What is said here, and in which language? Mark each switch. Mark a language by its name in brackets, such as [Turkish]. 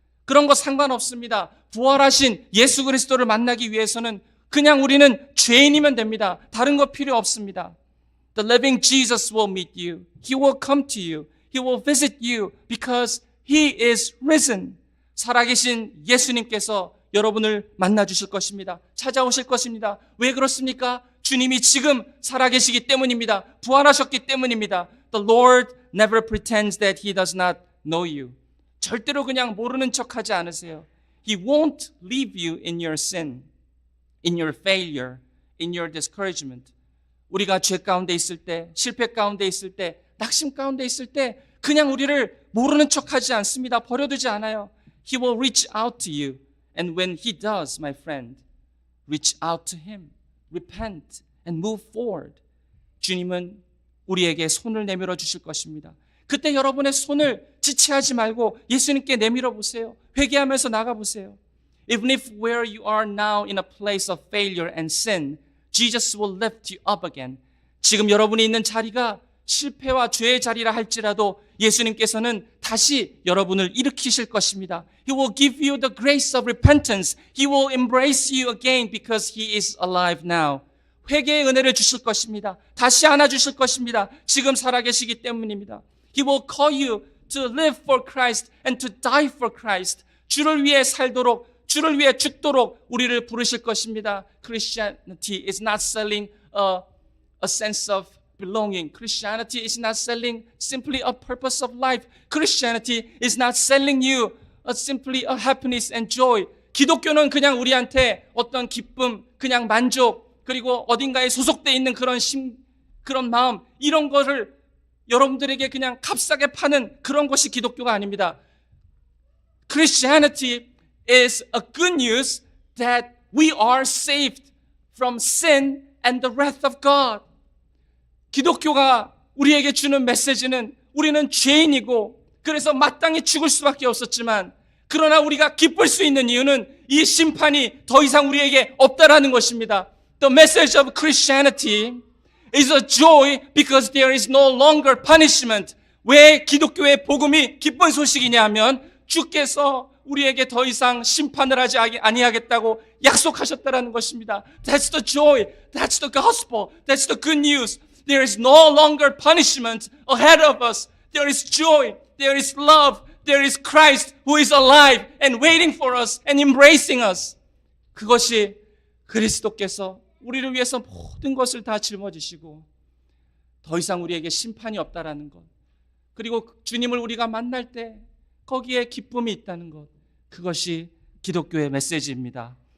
[Korean] 그런 거 상관없습니다. 부활하신 예수 그리스도를 만나기 위해서는 그냥 우리는 죄인이면 됩니다. 다른 거 필요 없습니다. [English] The living Jesus will meet you. He will come to you. He will visit you because He is risen. [Korean] 살아계신 예수님께서 여러분을 만나 주실 것입니다. 찾아오실 것입니다. 왜 그렇습니까? 주님이 지금 살아계시기 때문입니다. 부활하셨기 때문입니다. [English] The Lord never pretends that He does not know you. [Korean] 절대로 그냥 모르는 척하지 않으세요. [English] He won't leave you in your sin, in your failure, in your discouragement. [Korean] 우리가 죄 가운데 있을 때, 실패 가운데 있을 때, 낙심 가운데 있을 때 그냥 우리를 모르는 척하지 않습니다. 버려두지 않아요. [English] He will reach out to you. And when He does, my friend, reach out to Him, repent and move forward. [Korean] 주님은 우리에게 손을 내밀어 주실 것입니다. 그때 여러분의 손을 지체하지 말고 예수님께 내밀어 보세요. 회개하면서 나가 보세요. [English] Even if where you are now in a place of failure and sin, Jesus will lift you up again. [Korean] 지금 여러분이 있는 자리가 실패와 죄의 자리라 할지라도 예수님께서는 다시 여러분을 일으키실 것입니다. [English] He will give you the grace of repentance. He will embrace you again because He is alive now. [Korean] 회개의 은혜를 주실 것입니다. 다시 안아주실 것입니다. 지금 살아계시기 때문입니다. [English] He will call you to live for Christ and to die for Christ. [Korean] 주를 위해 살도록, 주를 위해 죽도록 우리를 부르실 것입니다. [English] Christianity is not selling a sense of belonging. Christianity is not selling simply a purpose of life. Christianity is not selling you simply a happiness and joy. [Korean] 기독교는 그냥 우리한테 어떤 기쁨, 그냥 만족, 그리고 어딘가에 소속되어 있는 그런 마음, 이런 거를 여러분들에게 그냥 값싸게 파는 그런 것이 기독교가 아닙니다. [English] Christianity is a good news that we are saved from sin and the wrath of God. [Korean] 기독교가 우리에게 주는 메시지는 우리는 죄인이고 그래서 마땅히 죽을 수밖에 없었지만 그러나 우리가 기쁠 수 있는 이유는 이 심판이 더 이상 우리에게 없다라는 것입니다. [English] The message of Christianity is a joy because there is no longer punishment. [Korean] 왜 기독교의 복음이 기쁜 소식이냐 하면 주께서 우리에게 더 이상 심판을 하지 아니하겠다고 약속하셨다라는 것입니다. [English] That's the joy. That's the gospel. That's the good news. There is no longer punishment ahead of us. There is joy. There is love. There is Christ who is alive and waiting for us and embracing us. [Korean] 그것이 그리스도께서 우리를 위해서 모든 것을 다 짊어지시고 더 이상 우리에게 심판이 없다라는 것. 그리고 주님을 우리가 만날 때 거기에 기쁨이 있다는 것. 그것이 기독교의 메시지입니다.